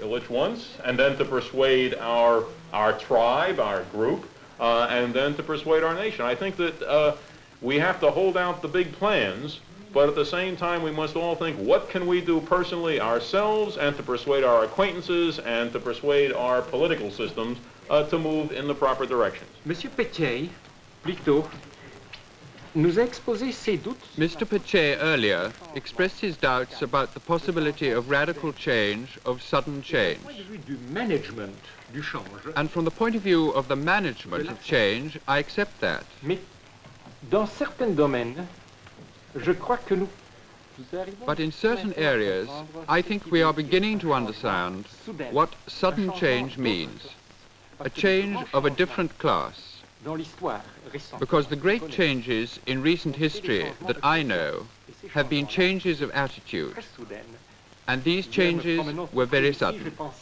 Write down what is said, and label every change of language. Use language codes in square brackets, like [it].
[en] ILLICH wants, and then to persuade our tribe, our group, and then to persuade our nation. I think that we have to hold out the big plans, but at the same time we must all think, what can we do personally ourselves, and to persuade our acquaintances, and to persuade our political systems to move in the proper directions. [fr] Monsieur PECCEI, plus tôt, nous a exposé ses doutes. [en] Mr. PECCEI earlier expressed his doubts about the possibility of radical change, of sudden change. [fr] Du management du change. [en] And from the point of view of the management of change, I accept that. [fr] Mais dans certains domaines, je crois que nous arrivons. [en] But in certain areas, I think we are beginning to understand what sudden change means. a change of a different class, because the great changes in recent history that I know have been changes of attitude, and these changes were very sudden.